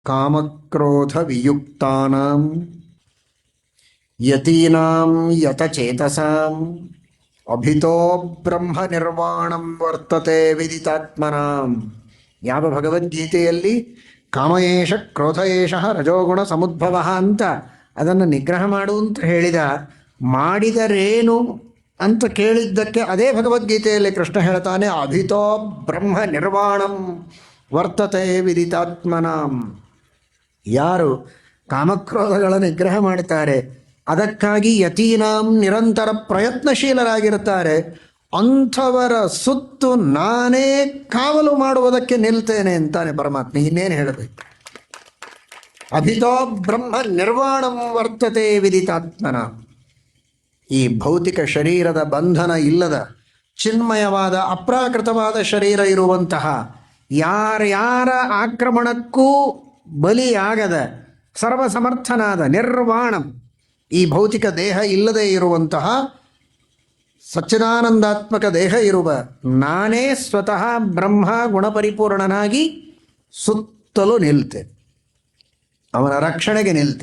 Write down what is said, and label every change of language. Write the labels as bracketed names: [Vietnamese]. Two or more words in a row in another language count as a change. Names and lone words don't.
[Sanskrit] ಕಾಮಕ್ರೋಧ ವಿಯುಕ್ತಾನಾಂ ಯತೀನಾಂ ಯತಚೇತಸಾಂ ಅಭಿತೋ ಬ್ರಹ್ಮ ನಿರ್ವಾಣಂ ವರ್ತತೆ ವಿದಿತಾತ್ಮನಾಂ. [Kannada] ಯಾವ ಭಗವದ್ಗೀತೆಯಲ್ಲಿ [Sanskrit] ಕಾಮಯೇಷ ಕ್ರೋಧಯೇಷ ರಜೋಗುಣ ಸಮುದ್ಭವ [Kannada] ಅಂತ ಅದನ್ನು ನಿಗ್ರಹ ಮಾಡು ಅಂತ ಹೇಳಿದ, ಮಾಡಿದರೇನು ಅಂತ ಕೇಳಿದ್ದಕ್ಕೆ ಅದೇ ಭಗವದ್ಗೀತೆಯಲ್ಲಿ ಕೃಷ್ಣ ಹೇಳ್ತಾನೆ, [Sanskrit] ಅಭಿತೋ ಬ್ರಹ್ಮ ನಿರ್ವಾಣಂ ವರ್ತತೆ ವಿದಿತಾತ್ಮನಾಂ. [Kannada] ಯಾರು ಕಾಮಕ್ರೋಧಗಳ ನಿಗ್ರಹ ಮಾಡ್ತಾರೆ, ಅದಕ್ಕಾಗಿ ಯತೀನಾಂ ನಿರಂತರ ಪ್ರಯತ್ನಶೀಲರಾಗಿರುತ್ತಾರೆ, ಅಂಥವರ ಸುತ್ತು ನಾನೇ ಕಾವಲು ಮಾಡುವುದಕ್ಕೆ ನಿಲ್ತೇನೆ ಅಂತಾನೆ ಪರಮಾತ್ಮ. ಇನ್ನೇನು ಹೇಳಬೇಕು? [Sanskrit] ಅಭಿತೋ ಬ್ರಹ್ಮ ನಿರ್ವಾಣಂ ವರ್ತತೆ ವಿದಿತಾತ್ಮನ. [Kannada] ಈ ಭೌತಿಕ ಶರೀರದ ಬಂಧನ ಇಲ್ಲದ ಚಿನ್ಮಯವಾದ ಅಪ್ರಾಕೃತವಾದ ಶರೀರ ಇರುವಂತಹ ಯಾರ್ಯಾರ ಆಕ್ರಮಣಕ್ಕೂ ಬಲಿಯಾಗದ ಸರ್ವಸಮರ್ಥನಾದ ನಿರ್ವಾಣಂ, ಈ ಭೌತಿಕ ದೇಹ ಇಲ್ಲದೆ ಇರುವಂತಹ ಸಚ್ಚಿದಾನಂದಾತ್ಮಕ ದೇಹ ಇರುವ ನಾನೇ ಸ್ವತಃ ಬ್ರಹ್ಮ ಗುಣಪರಿಪೂರ್ಣನಾಗಿ ಸುತ್ತಲೂ ನಿಲ್ತೆ, ಅವನ ರಕ್ಷಣೆಗೆ ನಿಲ್ತೆ.